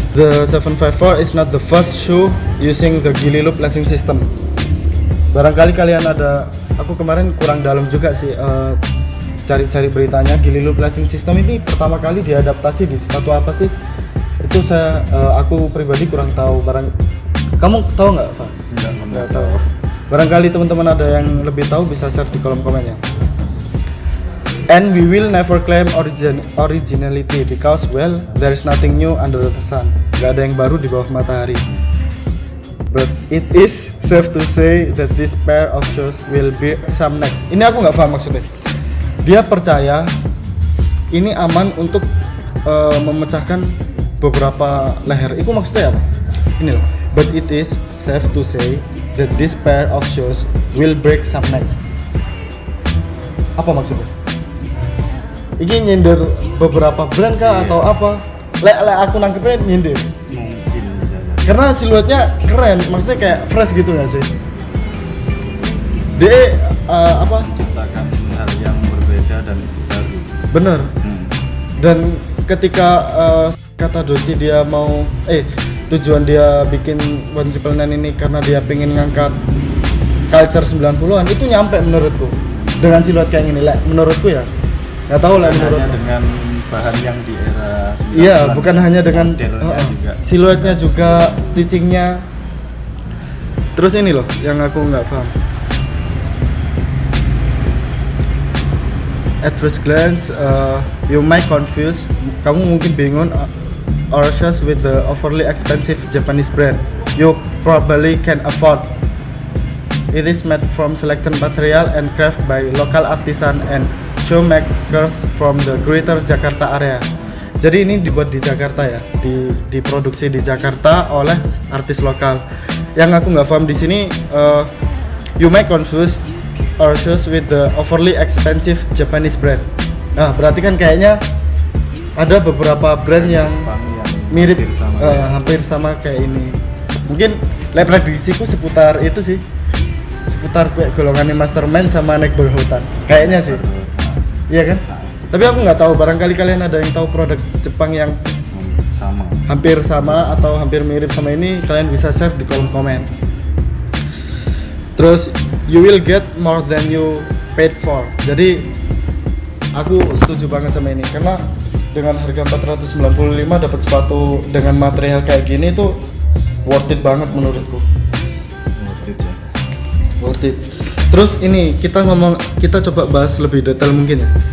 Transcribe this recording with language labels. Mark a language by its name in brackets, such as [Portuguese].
[English] The 754 is not the first shoe using the Gilly Loop lacing system. [Indonesian] Barangkali kalian ada, aku kemarin kurang dalam juga sih cari-cari beritanya. Gilly Loop lacing system ini pertama kali diadaptasi di sepatu apa sih? Itu aku pribadi kurang tahu. Kamu tahu nggak, Pak? Nggak tahu. Barangkali teman-teman ada yang lebih tahu bisa share di kolom komennya. [English] And we will never claim originality because well there is nothing new under the sun. [Indonesian] Gak ada yang baru di bawah matahari. [English] But it is safe to say that this pair of shoes will be some next. [Indonesian] Ini aku nggak paham maksudnya. Dia percaya ini aman untuk memecahkan beberapa leher. Itu maksudnya apa? Ini loh. [English] But it is safe to say that this pair of shoes will break some neck. [Indonesian] Apa maksudnya? Ini nyindir beberapa brand kah atau apa? Aku nangkepnya nyindir. Mungkin bisa jadi. Karena siluetnya keren, maksudnya kayak fresh gitu nggak sih? Dia Ciptakan hal yang berbeda dan baru. bener. Dan ketika kata Doci dia mau tujuan dia bikin 1999 ini karena dia pengen ngangkat culture 90-an, itu nyampe menurutku dengan siluet kayak gini. Menurutku ya, nggak tahu lah menurut. Hanya dengan bahan yang di era 90-an. Iya, bukan hanya dengan modelnya juga. siluetnya juga, stitchingnya. Terus ini loh yang aku nggak paham. [English] At first glance, you might confuse. [Indonesian] Kamu mungkin bingung [English] or shoes with the overly expensive Japanese brand you probably can afford. It is made from selected material and crafted by local artisan and shoemakers from the Greater Jakarta area. [Indonesian] Jadi ini dibuat di Jakarta ya, diproduksi di Jakarta oleh artis lokal. Yang aku nggak paham di sini, [English] you may confuse our shoes with the overly expensive Japanese brand. [Indonesian] Nah, berarti kan kayaknya ada beberapa brand yang mirip, hampir sama kayak ini. Mungkin prediksiku seputar itu sih, seputar kayak golongannya Masterman sama Neck Berhutan. Kayaknya sih, iya kan? Tapi aku nggak tahu. Barangkali kalian ada yang tahu produk Jepang yang sama, hampir sama atau hampir mirip sama ini, kalian bisa share di kolom komen. [English] Terus you will get more than you paid for. [Indonesian] Jadi aku setuju banget sama ini karena dengan harga 495 dapat sepatu dengan material kayak gini tuh worth it banget menurutku. [English] worth it ya. Worth it. [Indonesian] Terus ini kita coba bahas lebih detail mungkin ya.